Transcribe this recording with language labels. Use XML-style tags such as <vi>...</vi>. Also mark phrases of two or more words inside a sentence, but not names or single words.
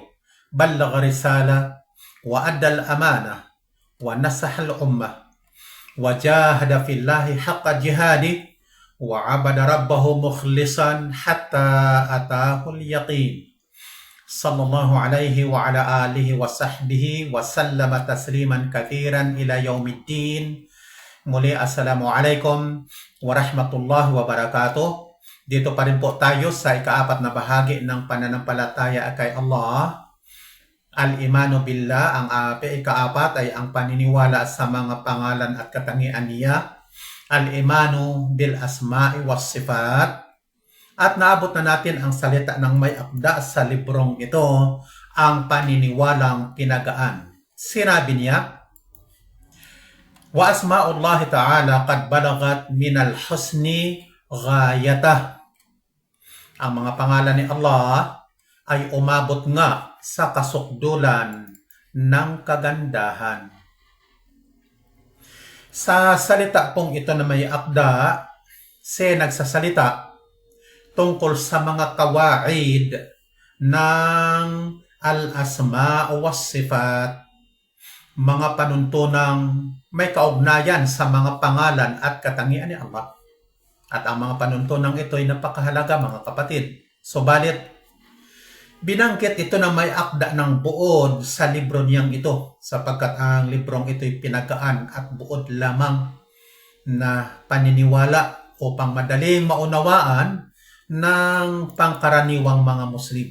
<ar>بلغ رسالة وأدى الأمانة ونصح الأمة وجاهد في الله حق جهاده، وعبد ربه مخلصا حتى أتاه اليقين. صلى الله عليه وعلى آله وصحبه وسلم تسليما كثيرا إلى يوم الدين. Muli, السلام عليكم ورحمة الله وبركاته.</ar> <tl>Dito pa rin po tayo sa ikaapat na bahagi ng pananampalataya kay Allah.</tl> <ar>الإيمان بالله,</ar> <tl>ang ikaapat ay ang paniniwala sa mga pangalan at katangian niya.</tl> <ar>الإيمان بالأسماء والصفات.</ar> <tl>At naabot na natin ang salita ng may akda sa librong ito, ang paniniwalang pinagaan. Sinabi niya,</tl> <ar>وأسماء الله تعالى قد بلغت من الحسن غايته.</ar> <tl>Ang mga pangalan ni Allah ay umabot nga sa kasukdulan ng kagandahan. Sa salita pong ito na may akda, nagsasalita tungkol sa mga kawaid ng</tl> <ar>الأسماء والصفات,</ar> <tl>mga panuntunang may kaugnayan sa mga pangalan at katangian ni Allah. At ang mga panuntunang ito ay napakahalaga, mga kapatid. Subalit, binanggit ito na may akda ng buod sa libro niyang ito, sapagkat ang librong ito ay pinagaan at buod lamang na paniniwala upang madaling maunawaan ng pangkaraniwang mga Muslim.</tl>